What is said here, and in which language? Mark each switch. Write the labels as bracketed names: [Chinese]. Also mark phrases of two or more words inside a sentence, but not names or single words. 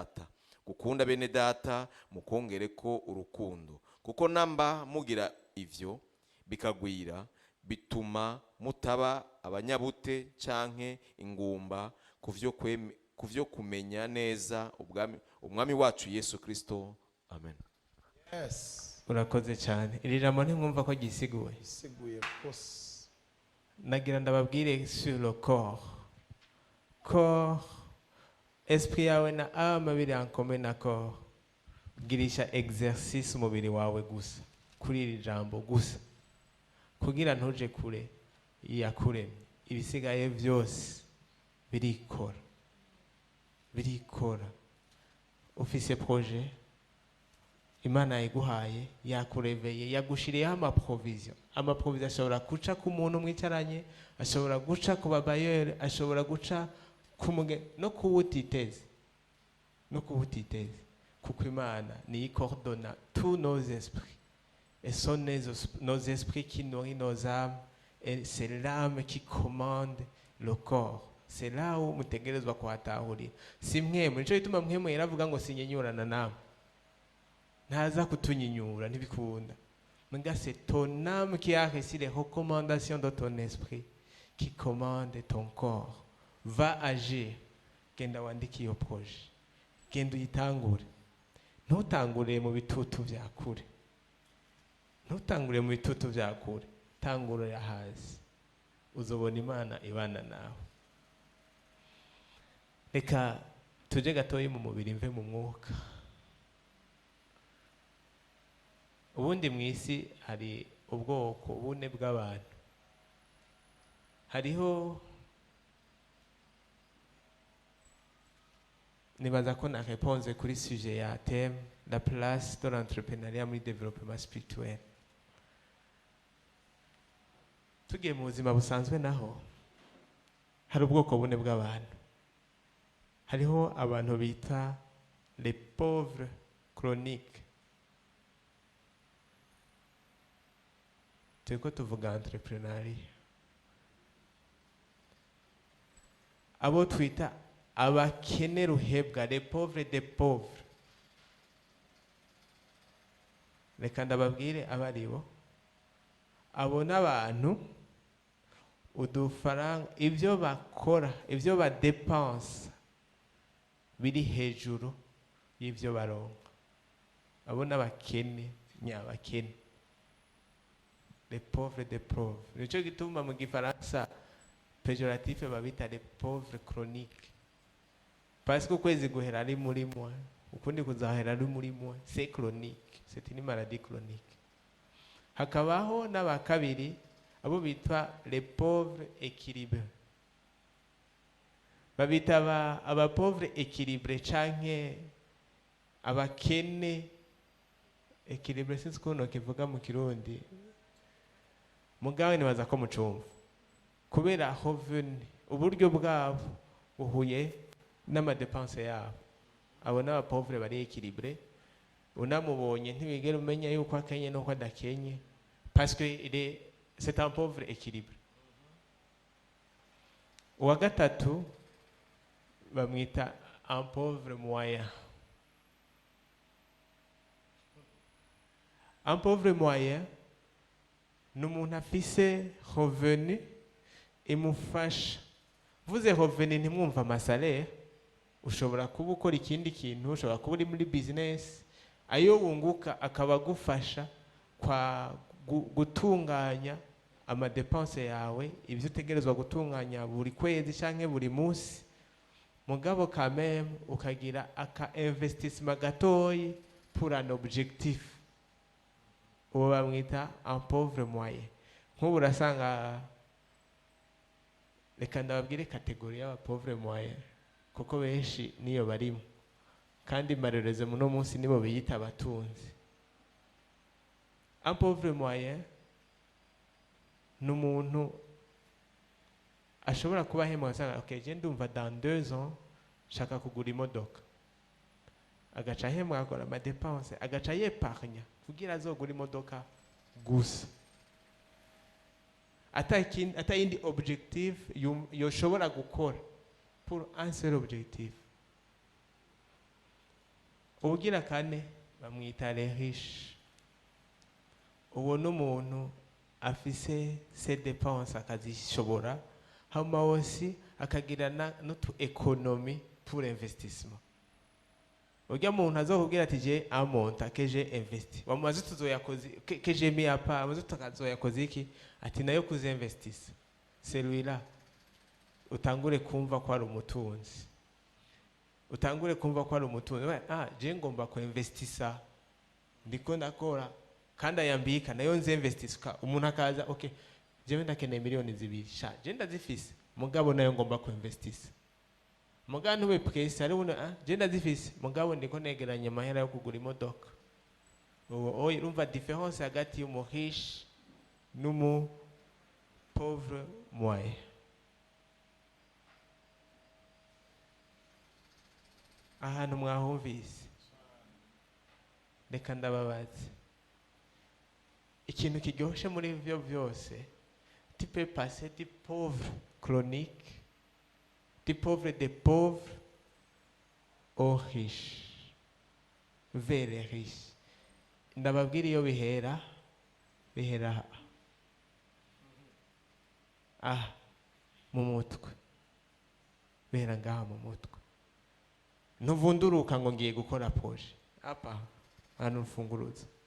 [Rundi] data mukongereko urukundo kuko namba mugira ivyo bikagwira bituma mutaba abanyabute canke ingumba kuvyo kumenya neza umwami wacu Yesu Kristo. Amen. Yes. Urakoze cyane. Iri jambo ntimwumva ko gisiguye. Isiguye kose. Nagira ndababwire [French] sur le corps esprit [Rundi] yawe na âme biri [French] en commun accord. [Rundi] Girisha exercice umubiri wawe gusa kuri iri jambo gusa kugira ntuje kure yakuremye ibisigaye byose birikora ufise projet Imana yiguhaye yakureveye yagushiriyeho amaprovision ashobora guca ku muntu mwicaranye ashobora guca ku babayere ashobora guca no kuwutiteze kuko Imana ni [French] coordonne tous nos esprits et sont nos esprits qui nourrissent nos âmes et c'est l'âme qui commande le corps. C'est là où [Rundi] mutegerezwa kuhatahurira si mwemwe nico bituma mwemwe yaravuga ngo sinyenyurana nawe ntaza kutunyinyura ntibikunda mbwa [French] c'est ton âme qui a reçu les recommandations de ton esprit qui commande ton corps. Va agir. [Rundi] Genda wandike iyo projet genda uyitangure ntutangure mu bitutu vya kure tangurira hasi uzobona Imana ibana nawe. Reka tuje gatoyi mu mubiri mve mu mwuka. Ubundi mwisi hari ubwoko bune bw'abantu. Hariho nibaza ko na réponse kuri sujet ya [French] thème la place de l'entrepreneuriat [Rundi] muri développement spirituel. Tugiye mu buzima busanzwe naho hari ubwoko bune bw'abantu. Hariho abantu bita [French] les pauvres chroniques. [Rundi] Turiko tuvuga entrepreneuria. Abo twita abakene ruhebwa, [French] les pauvres des pauvres. [Rundi] Reka ndababwire abaribo. Abo n'abantu udufaranga ibyo bakora, ibyo badepensa biri hejuru y'ibyo baronka. Abo n'abakene nyabakene, [French] les pauvres des pauvres. [Rundi] Nico gituma mu gifaransa péjoratif babita [French] les pauvres chroniques, parce que [Rundi] ukwezi guhera ari muri moi, ukundi kuzahera ari muri moi, [French] c'est chronique, c'est une maladie chronique. [Rundi] Hakabaho n'abakabiri abo bitwa [French] les pauvres équilibrés. [Rundi] Babita aba [French] pauvres équilibrés [Rundi] canke abakene équilibrés, sinzi ukuntu kivuga mu Kirundi, mugawe nibaza ko mucumva, kubera revenu uburyo bwabo buhuye n'amadepense yabo. Abo n'aba pauvres bari équilibrés, unamubonye ntibigera umenya yuko akenye no ko adakenye, [French] parce que c'est un pauvre équilibre. [Rundi] Uwa gatatu bamwita [French] un pauvre moyen. Un pauvre moyen [Rundi] ni umuntu afise revenu imufasha. Vuze revenu ntimwumva amasalaire, ushobora kuba ukora ikindi kintu, ushobora kuba uri muri business, ayo wunguka akaba agufasha kwa gutunganya amadepense yawe, ibyo utegerezwa gutunganya buri kwezi canke buri munsi, mugabo [French] quand même [Rundi] ukagira aka investissement gatoyi [French] pour un objectif. [Rundi] Uwo bamwita [French] un pauvre moyen. [Rundi] Nk'ubu urasanga, reka ndababwire kategori y'aba [French] pauvre moyen [Rundi] kuko benshi niyo barimo, kandi marereze muno munsi nibo biyita abatunzi. [French] Un pauvre moyen [Rundi] ni umuntu ashobora kuba ahembwa asanga okay, je ndumva [French] dans 2 ans [Rundi] shaka kugura imodoka, agaca ahembwa akora amadepense, agaca yeparnya kugira azogura imodoka gusa, ata yindi objectif yoshobora gukora [French] pour un seul objectif. [Rundi] Ubugira kane bamwita [French] les riches. [Rundi] Uwo n'umuntu afise [French] ses dépenses [Rundi] akazishobora, hama aussi akagira n'utu économie [French] pour investissement. [Rundi] Urya muntu azokubwira ati je amonta [French] que j'ai investi, [Rundi] wamaze tuzoyakoze [French] que j'ai mis à part, [Rundi] wamaze tukazoyakoze iki, ati nayo kuzinvestisa. Celui-là utangure kumva ko ari umutunzi, utangure kumva ko ari umutunzi. Je ngomba ko investisa, ndiko ndakora kandi ayambika nayo nze investisa. Umuntu akaza okay, jewe ndakeneye miliyoni 2 sha je ndazifise, mugabo nayo ngomba ko investisa. Mugabo ntube pwese ari uno je ndazifise, mugabo ndiko negeranya amahera yo kugura imodoka. Uwo urumva difference hagati y'umu riche n'umu [French] pauvre moyen. [Rundi] Ahantu mwahumvise, reka ndababaze, ikintu kiryoshe muri ivyo vyose, [French] tu peux passer du pauvre chronique, du pauvre des pauvres aux riches, vers les riches. [Rundi] Ndababwira iyo bihera mu mutwe, bihera ngaha mu mutwe. Ntuvunduruka ngo ngiye gukora projet, apa hano mfunguruza.